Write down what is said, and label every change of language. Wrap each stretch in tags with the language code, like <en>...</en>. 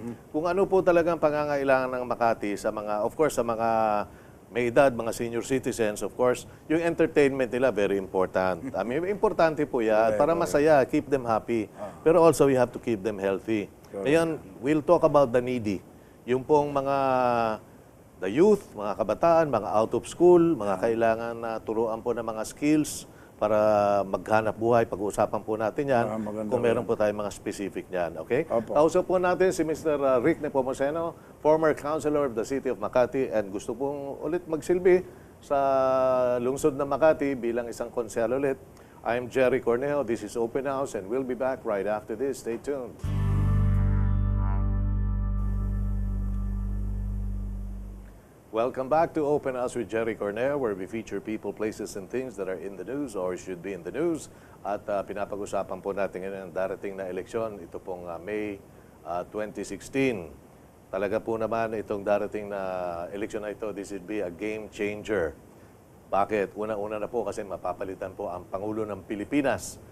<tl>Kung ano po talagang pangangailangan ng Makati sa mga, of course, sa mga may edad, mga senior citizens, of course, yung entertainment nila,</tl> <en>very important. I mean,</en> <tl>importante po yan, para masaya,</tl> <en>keep them happy. Pero also, we have to keep them healthy. Ngayon, we'll talk about the needy.</en> <tl>Yung pong the youth, mga kabataan, mga out of school, mga kailangan na turuan po ng mga skills para maghanap buhay. Pag-uusapan po natin yan kung meron po tayong mga specific niyan. Okay? Kausap po natin si Mr. RIC NEPOMUCENO,</tl> <en>former councilor of the City of Makati,</en> <tl>and gusto pong ulit magsilbi sa lungsod ng Makati bilang isang konsyal ulit.</tl> <en>I'm Gerry Cornejo. This is Open House and we'll be back right after this. Stay tuned. Welcome back to Open House with Gerry Cornejo, where we feature people, places, and things that are in the news or should be in the news.</en> <tl>At pinapag-usapan po natin ngayon ang darating na eleksyon. Ito pong May 2016. Talaga po naman itong darating na eleksyon na ito,</tl> <en>this would be a game changer.</en> <tl>Bakit? Una-una na po kasi mapapalitan po ang Pangulo ng Pilipinas.</tl>